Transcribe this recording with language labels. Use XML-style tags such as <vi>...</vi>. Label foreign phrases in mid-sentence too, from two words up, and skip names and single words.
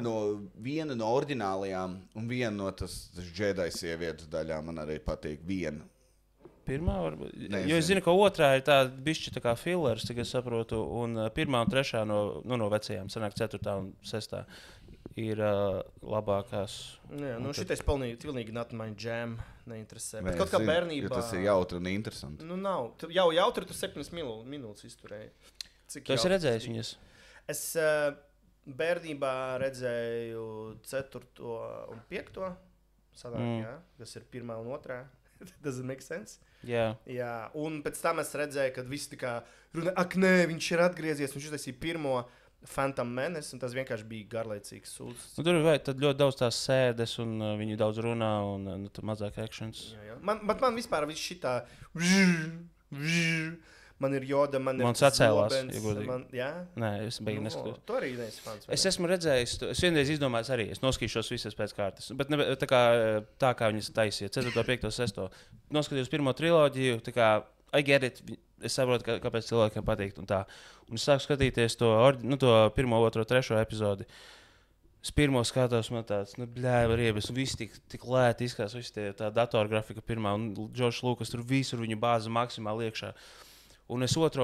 <lv>Viena no oriģinālajām, un viena no tas Jedi sievietes daļām man arī patīk. Viena. Pirmā varbūt. Jo es zinu, ka otrā ir tāda bišķi tā kā fillers, cik es saprotu, un pirmā un trešā no vecajām, sanāk 4. un 6. ir labākās. Jā, šitais pilnīgi</lv> <en>not my jam,</en> <lv>neinteresē. Bet kaut kā bērnībā... Jo tas ir jautri un interesanti. Nav. Jau jautri tu 7 minūtes izturēji. Tu esi redzējis viņas? Es bērnībā redzēju 4. un 5. sanāk, kas ir 1. un 2.</lv> <en>Does it make sense?</en> <lv>Jā. Un pēc tam es redzēju, kad visi tā kā runā, ak nē, viņš ir atgriezies, viņš uztaisīja 1. Phantom Menace, un tas vienkārši bija garlaicīgs sūds. Tur ir ļoti daudz tās sēdes, un viņi daudz runā, un mazāk actions. Jā. Man vispār viss šitā... Man ir Joda, man ir sacēlās, Zobens. Jā? Nē, es beigi neskatījos. Tu arī neesi fans. Es esmu redzējis, es vienreiz izdomājis arī, es noskatīšos visas pēc kārtas. Bet ne, tā kā viņas taisīja, 4., 5., 6. Noskatījos 1. triloģiju, tā kā</lv> <en>I get it.</en> <lv>Es saprotu, kāpēc cilvēkiem patīk. Un es sāku skatīties to 1., 2., 3. epizodi. Es pirmo skatos, man tāds, riebis, un viss tik lēti izskatās, visi tā datorgrafika pirmā, un Džordžs Lukas tur visur viņu bāza maksimāli iekšā. Un es 2.</lv>